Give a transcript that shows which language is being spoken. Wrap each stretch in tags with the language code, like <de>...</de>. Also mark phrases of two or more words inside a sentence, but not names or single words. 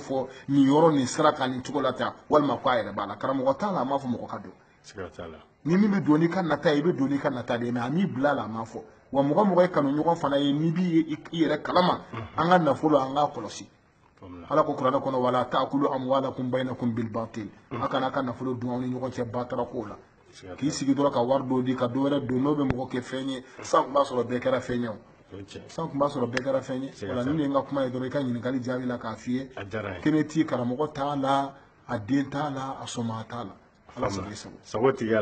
<bm>fɔ nin yɔrɔ nin sira kan nin cogo la tan walima k'a yɛrɛ b'a la karamɔgɔ t'a la a m'a fɔ mɔgɔ ka don ni min bɛ don n'i ka nata ye i bɛ don n'i ka nata de ye mais a m'i bila la a m'a fɔ wa mɔgɔ ye kanuɲɔgɔn fana ye n'i b'i yɛrɛ kalama an ka nafolo an k'a kɔlɔsi ala ko kuranɛ kɔnɔ</bm> <ar>ولا تأكلوا أموالكم بينكم بالباطل</ar> <bm>a kana ka nafolo dun aw ni ɲɔgɔn cɛ batara ko la k'i sigi dɔrɔn ka wari dɔ di ka dɔ wɛrɛ don n'o bɛ mɔgɔ kɛ fɛn ye san tun b'a sɔrɔ bɛɛ kɛra fɛn ye san tun b'a sɔrɔ bɛɛ kɛra fɛn ye wala ni n ka kuma ye dɔrɔn i ka ɲininkali jaabi la k'a f'i ye kɛnɛ ti karamɔgɔ t'a la a den t'a la a sɔmaa t'a la ala sago i sago</bm>